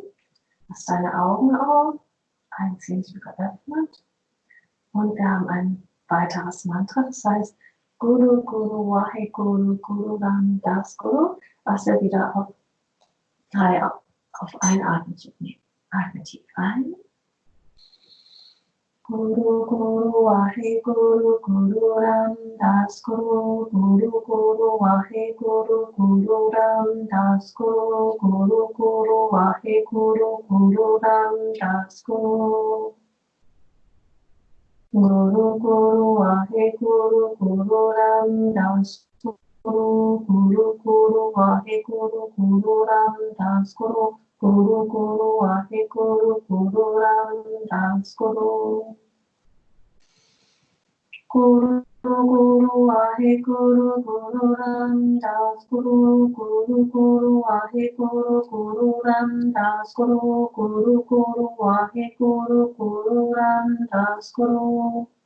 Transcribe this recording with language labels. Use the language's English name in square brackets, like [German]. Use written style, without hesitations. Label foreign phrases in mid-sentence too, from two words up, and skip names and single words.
[German] Lass deine Augen auf. Ein Zähnchen geöffnet. Und wir haben ein weiteres Mantra, das heißt [Punjabi] Guru Guru Wahe Guru Guru Ram Das Guru, [German] was wir wieder auf 3 auf einen Atemzug nehmen. Atme tief ein. [Punjabi] ਗੁਰੂ ਗੁਰੂ ਵਾਹੇ ਗੁਰੂ ਗੁਰੂ ਰਾਮ ਦਾਸ ਗੁਰੂ ਗੁਰੂ ਗੁਰੂ ਵਾਹੇ ਗੁਰੂ ਗੁਰੂ ਰਾਮ ਦਾਸ ਗੁਰੂ ਗੁਰੂ ਗੁਰੂ ਵਾਹੇ ਗੁਰੂ ਗੁਰੂ ਰਾਮ ਦਾਸ ਗੁਰੂ ਗੁਰੂ ਗੁਰੂ ਵਾਹੇ ਗੁਰੂ ਗੁਰੂ ਰਾਮ ਦਾਸ ਗੁਰੂ ਗੁਰੂ ਗੁਰੂ ਵਾਹੇ ਗੁਰੂ ਗੁਰੂ ਰਾਮ ਦਾਸ ਗੁਰੂ ਗੁਰੂ ਗੁਰੂ ਵਾਹੇ ਗੁਰੂ ਗੁਰੂ ਰਾਮ ਦਾਸ ਗੁਰੂ ਗੁਰੂ ਗੁਰੂ ਆਹੇ ਗੁਰੂ ਗੁਰੂ ਰਾਮ ਦਾਸ ਗੁਰੂ ਗੁਰੂ ਗੁਰੂ ਆਹੇ ਗੁਰੂ ਗੁਰੂ ਰਾਮ ਦਾਸ ਗੁਰੂ ਗੁਰੂ ਗੁਰੂ ਆਹੇ ਗੁਰੂ ਗੁਰੂ ਰਾਮ ਦਾਸ ਗੁਰੂ